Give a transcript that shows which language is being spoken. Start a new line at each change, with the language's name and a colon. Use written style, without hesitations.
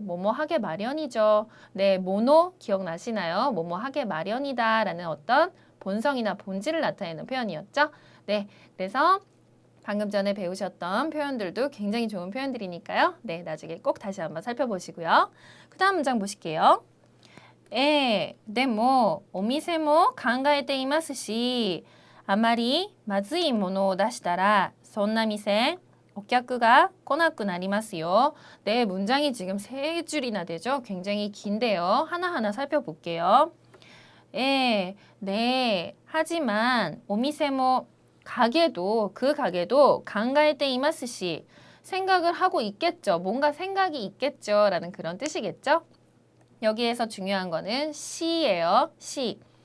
Korean: 뭐뭐 하게 마련이죠. 네, 모노 기억나시나요? 뭐뭐 하게 마련이다 라는 어떤 본성이나 본질을 나타내는 표현이었죠. 네, 그래서 방금 전에 배우셨던 표현들도 굉장히 좋은 표현들이니까요. 네, 나중에 꼭 다시 한번 살펴보시고요. 그 다음 문장 보실게요.
Japanese: でもお店も考えていますし、あまりまずいものを出したらそんな店お客が来なくなりますよ.
Korean: 네, 문장이 지금 3줄이나 되죠? 굉장히 긴데요. 하나하나 살펴볼게요. 네, 하지만 오미세모 가게도 그 가게도
Japanese: 강가에때 이마스시
Korean: 생각을 하고 있겠죠. 뭔가 생각이 있겠죠. 라는 그런 뜻이겠죠. 여기에서 중요한 거는 시예요. 시.